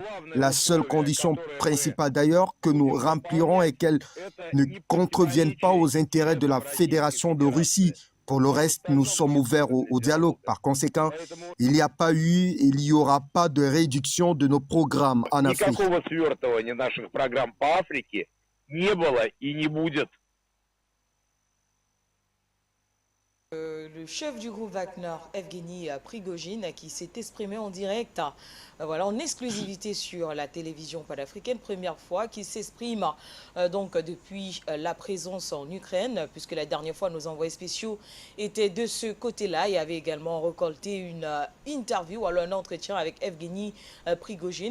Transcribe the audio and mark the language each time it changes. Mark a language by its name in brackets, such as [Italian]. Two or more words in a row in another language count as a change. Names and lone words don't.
[French] La seule condition principale d'ailleurs que nous remplirons est qu'elles ne contreviennent pas aux intérêts de la Fédération de Russie. Pour le reste, nous sommes ouverts au dialogue. Par conséquent, il n'y a pas eu et il n'y aura pas de réduction de nos programmes en Afrique. [Russian] Никакого свертывания наших программ по Африке не было и не будет. [French] Le chef du groupe Wagner, Evgeny Prigojine, qui s'est exprimé en direct, voilà, en exclusivité sur la télévision panafricaine, première fois qu'il s'exprime donc depuis la présence en Ukraine, puisque la dernière fois nos envoyés spéciaux étaient de ce côté-là et avaient également récolté une interview, alors un entretien avec Evgeny Prigojine.